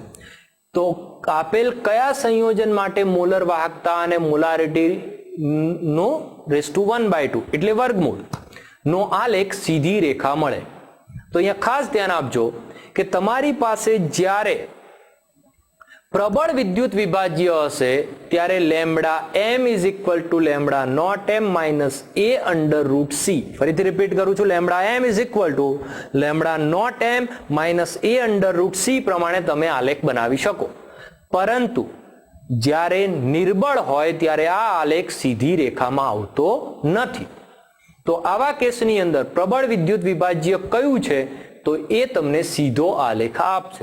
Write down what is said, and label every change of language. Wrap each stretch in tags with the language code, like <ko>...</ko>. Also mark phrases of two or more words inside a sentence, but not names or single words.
<gu>તો આપેલ કયા સંયોજન માટે મોલર વાહકતા અને મોલારિટી નો (1/2) એટલે વર્ગમૂળ નો આલેખ સીધી રેખા મળે. તો અહીંયા ખાસ ધ્યાન આપજો કે તમારી પાસે જ્યારે પ્રબળ વિદ્યુત વિભાજ્ય હશે ત્યારે</gu> <en>λm is equal to λ0m minus a under root c.</en> <gu>ફરીથી રિપીટ કરું છું,</gu> <en>λm is equal to λ0m minus a under root c</en> <gu>પ્રમાણે તમે આલેખ બનાવી શકો. પરંતુ જ્યારે નિર્બળ હોય ત્યારે આ આલેખ સીધી રેખામાં આવતો નથી. તો આવા કેસની અંદર પ્રબળ વિદ્યુત વિભાજ્ય કયું છે તો એ તમને સીધો આલેખ આપશે.</gu>